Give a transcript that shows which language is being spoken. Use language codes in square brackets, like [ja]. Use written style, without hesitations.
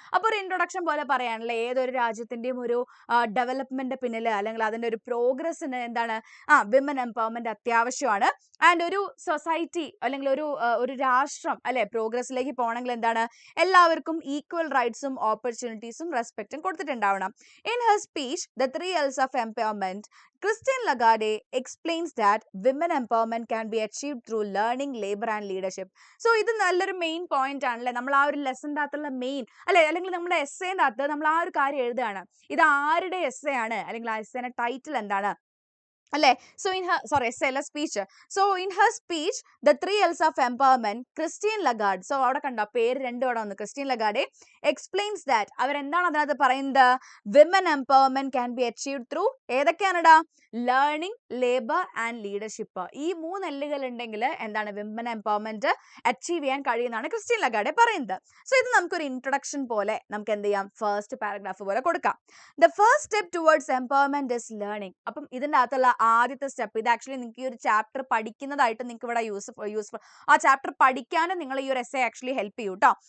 [ml] അപ്പോൾ ഒരു ഇൻട്രൊഡക്ഷൻ പോലെ പറയാനുള്ള ഏതൊരു രാജ്യത്തിന്റെയും ഒരു ഡെവലപ്മെന്റ് പിന്നിൽ അല്ലെങ്കിൽ അതിന്റെ ഒരു പ്രോഗ്രസ്സിന് എന്താണ്, വിമൻ എംപവർമെന്റ് അത്യാവശ്യമാണ്. ആൻഡ് ഒരു സൊസൈറ്റി അല്ലെങ്കിൽ ഒരു രാഷ്ട്രം അല്ലെ പ്രോഗ്രസ്സിലേക്ക് പോകണമെങ്കിൽ എന്താണ്, എല്ലാവർക്കും equal റൈറ്റ്സും ഓപ്പർച്യൂണിറ്റീസും റെസ്പെക്റ്റും കൊടുത്തിട്ടുണ്ടാവണം. [en] In her speech the 3 Ls of empowerment, Christine Lagarde explains that women empowerment can be achieved through learning, labor and leadership. [ml] So ഇത് നല്ലൊരു മെയിൻ പോയിന്റ് ആണല്ലേ. നമ്മൾ ആ ഒരു ലെസൻ്റെ അകത്തുള്ള മെയിൻ അല്ലെങ്കിൽ നമ്മുടെ എസ്സേൻ്റെ അകത്ത് നമ്മൾ ആ ഒരു കാര്യം എഴുതുകയാണ്. ഇത് ആരുടെ എസ്സേ ആണ്, അല്ലെങ്കിൽ ആ എസ്സേന്റെ ടൈറ്റിൽ എന്താണ് അല്ലേ. [en] So speech. So in her speech, the 3 Ls of empowerment, Christine Lagarde, so [ml] അവിടെ കണ്ടോ പേര് രണ്ടും അവിടെ വന്നു, [en] Christine Lagarde explains that, [ml] അവരെന്താണ് അതിനകത്ത് പറയുന്നത്, [en] women empowerment can be achieved through [ml] ഏതൊക്കെയാണെടാ, [en] Learning, labour and leadership. [ml] ഈ 3 എല്ലുകൾ ഉണ്ടെങ്കിൽ എന്താണ് വിമൻ എംപവർമെന്റ് അച്ചീവ് ചെയ്യാൻ കഴിയുന്നതാണ് ക്രിസ്റ്റീൻ ലഗാർഡെ പറയുന്നത്. സോ ഇത് നമുക്കൊരു ഇൻട്രൊഡക്ഷൻ പോലെ നമുക്ക് എന്ത് ചെയ്യാം, ഫസ്റ്റ് പാരഗ്രാഫ് പോലെ കൊടുക്കാം. [en] The first step towards empowerment is learning. [ml] അപ്പം ഇതിൻ്റെ അകത്തുള്ള ആദ്യത്തെ സ്റ്റെപ്പ്. ഇത് ആക്ച്വലി നിങ്ങൾക്ക് ഈ ഒരു ചാപ്റ്റർ പഠിക്കുന്നതായിട്ട് നിങ്ങൾക്ക് ഇവിടെ യൂസ്ഫുൾ ആ ചാപ്റ്റർ പഠിക്കാനും നിങ്ങൾ ഈ ഒരു എസ്സേ ആക്ച്വലി ഹെൽപ്പ് ചെയ്യും കേട്ടോ.